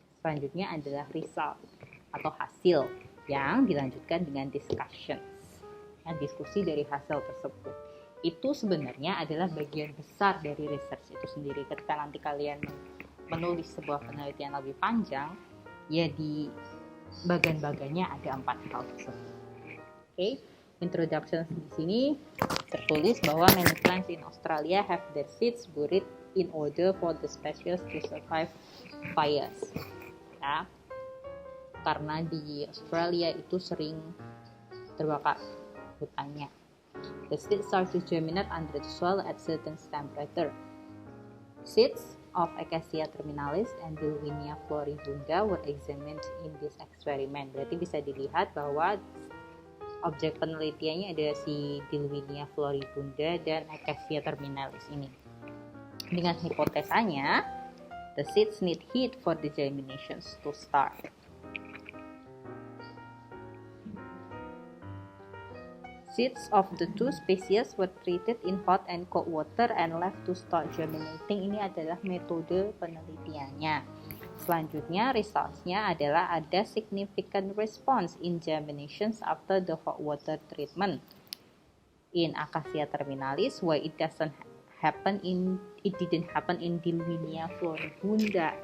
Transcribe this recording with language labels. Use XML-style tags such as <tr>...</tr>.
<id>Selanjutnya adalah result atau hasil yang dilanjutkan dengan discussions, diskusi dari hasil tersebut. Itu sebenarnya adalah bagian besar dari research itu sendiri. Ketika nanti kalian menulis sebuah penelitian lebih panjang, ya di bagian-bagiannya ada 4 hal tersebut. Oke, introduction di sini tertulis bahwa</id> <en>many plants in Australia have their seeds buried in order for the species to survive fires.</en> <id>Ya, karena di Australia itu sering terbakar hutannya.</id> <en>The seeds start to germinate under the soil at certain temperature. Seeds of Acacia terminalis and Dilwinia floribunda were examined in this experiment.</en> <id>Berarti bisa dilihat bahwa objek penelitiannya ada si Dilwinia floribunda dan Acacia terminalis ini. Dengan hipotesanya,</id> <en>the seeds need heat for the germinations to start. Seeds of the two species were treated in hot and cold water and left to start germinating.</en> <id>Ini adalah metode penelitiannya. Selanjutnya, results-nya adalah ada</id> <en>significant response in germinations after the hot water treatment in Acacia terminalis, why it didn't happen in Dilwinia floribunda.</en>